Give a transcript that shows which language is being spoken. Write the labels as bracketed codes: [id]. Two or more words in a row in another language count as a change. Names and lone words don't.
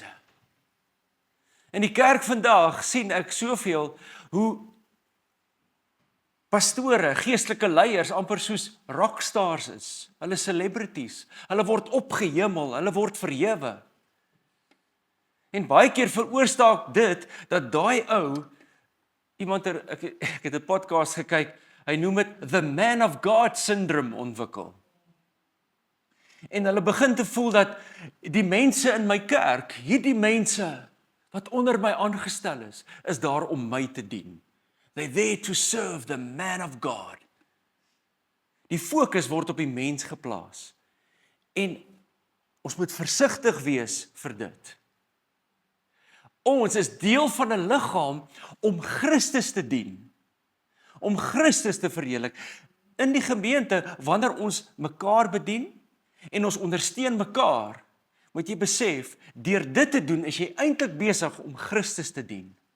[af] In die kerk vandag sien ek soveel hoe pastore, geestelike leiers amper soos rockstars is. Hulle celebrities, hulle word opgehemel, hulle word verhewe. En baie keer veroorsaak dit dat daai ou, ek het 'n podcast gekyk, hy noem dit [en] the man of God syndrome [af] ontwikkel. En hulle begin te voel dat die mense in my kerk, hierdie mense wat onder my aangestel is daar om my te dien. [en] They're there to serve the man of God. [af] Die fokus word op die mens geplaas. En ons moet versigtig wees vir dit. Ons is deel van 'n liggaam om Christus te dien. Om Christus te verheerlik. In die gemeente, wanneer ons mekaar bedien en ons ondersteun mekaar, moet jy besef, deur dit te doen, is jy eintlik besig om Christus te dien.